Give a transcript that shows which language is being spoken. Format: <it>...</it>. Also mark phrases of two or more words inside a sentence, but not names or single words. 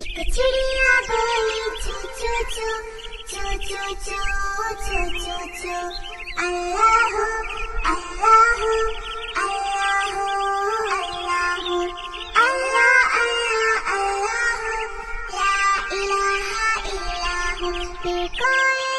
<ur>چڑیا بولی चू चू चू चू चू चू चू चू चू</ur> <ar>الله الله الله الله الله الله الله لا إله إلا الله</ar>